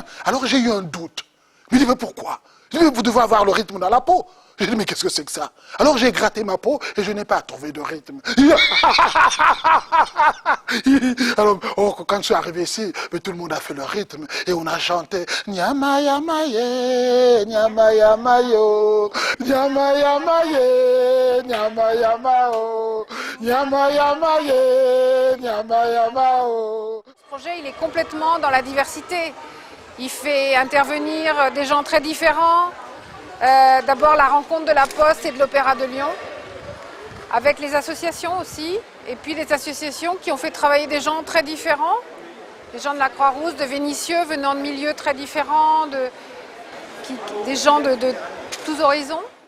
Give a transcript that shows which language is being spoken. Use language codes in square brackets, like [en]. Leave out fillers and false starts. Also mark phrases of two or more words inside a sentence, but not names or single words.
[fr] Alors j'ai eu un doute. Il me dit, mais pourquoi? Je lui ai dit, vous devez avoir le rythme dans la peau. J'ai dit, mais qu'est-ce que c'est que ça? Alors j'ai gratté ma peau et je n'ai pas trouvé de rythme. Alors, quand je suis arrivé ici, tout le monde a fait le rythme et on a chanté Nyama Yamaye, Nyama Yamayo, Nyama Yamaye, Nyama Yamao, Nyama Yamaye, Nyama Yamao. Ce projet, il est complètement dans la diversité. Il fait intervenir des gens très différents. D'abord la rencontre de la Poste et de l'Opéra de Lyon, avec les associations aussi, et puis les associations qui ont fait travailler des gens très différents, des gens de la Croix-Rousse, de Vénissieux, venant de milieux très différents, des gens de tous horizons.